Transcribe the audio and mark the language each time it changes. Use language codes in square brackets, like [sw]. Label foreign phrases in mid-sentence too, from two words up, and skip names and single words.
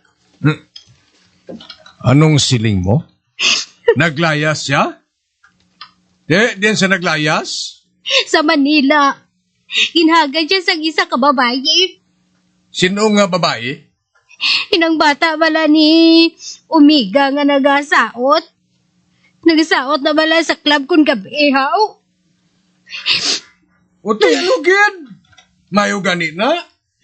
[hil] Anong siling mo? Naglayas siya? Diyan sa naglayas? Sa Manila. Ginhagad siya sa isa ka babae. Sino nga babae? Inang bata bala ni Umiga nga nagasaot. Nagasaot na bala sa club kung gabi, haw. O tinugid? Mayo gani na?